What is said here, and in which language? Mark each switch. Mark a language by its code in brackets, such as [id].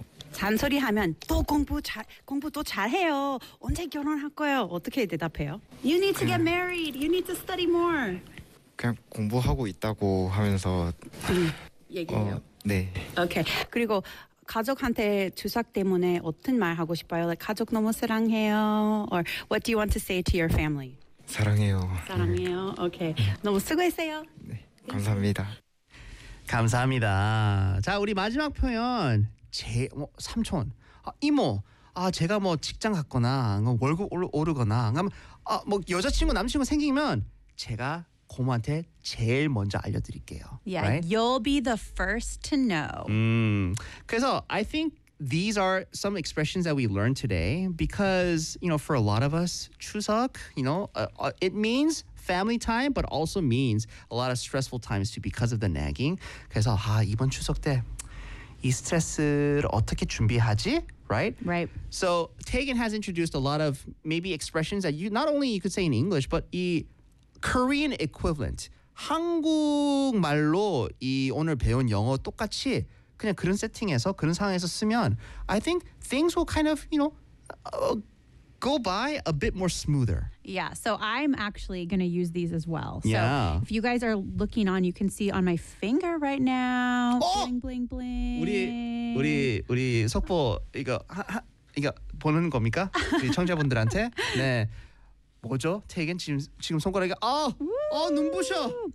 [ko] 잔소리 하면 또 공부 또 잘해요. 언제 결혼할 거예요? 어떻게 대답해요? [en] You need to get married. You need to study more. [ko] 그냥 공부하고 있다고 하면서 얘기해요. 네. 오케이. 그리고 가족한테 추석 때문에 어떤 말 하고 싶어요? Like, 가족 너무 사랑해요. [en] Or what do you want to say to your family? [ko] 사랑해요. 사랑해요. 오케이. 너무 수고했어요. 네. 감사합니다. 감사합니다. 자, 우리 마지막 표현. 삼촌, 이모, 제가 뭐 직장 갔거나 월급 오르거나 뭐 여자친구, 남친구 생기면 제가 고모한테 제일 먼저 알려드릴게요. [en] Yeah, right? You'll be the first to know. 그래서 I think these are some expressions that we learned today because, you know, for a lot of us, 추석, you know, it means family time, but also means a lot of stressful times too because of the nagging. [ko] 그래서 이번 추석 때 이 스트레스를 어떻게 준비하지? [en] Right? Right. So, Taegan has introduced a lot of maybe expressions that not only you could say in English, but the Korean equivalent. [ko] 한국말로 이 오늘 배운 영어 똑같이 그냥 그런 세팅에서, 그런 상황에서 쓰면 [en] I think things will kind of, you know, go by a bit more smoother. Yeah, so I'm actually going to use these as well. Yeah. So if you guys are looking on, you can see on my finger right now. Bling, bling, bling. [ko] 우리 속보 이거 보는 겁니까? 우리 청자분들한테? 네. 뭐죠? 태겐 지금 손가락이 눈부셔.